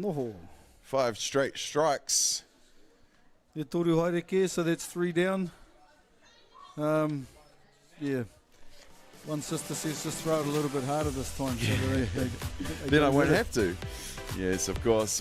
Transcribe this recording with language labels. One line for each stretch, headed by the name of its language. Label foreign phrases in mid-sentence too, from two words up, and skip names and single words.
English: No. 5 straight strikes. Yeah,
Māori: toru haere ke,
English: so that's 3 down. Yeah. One sister says just throw it a little bit harder this time. So they Then I go won't with it. have to. Yes, of course.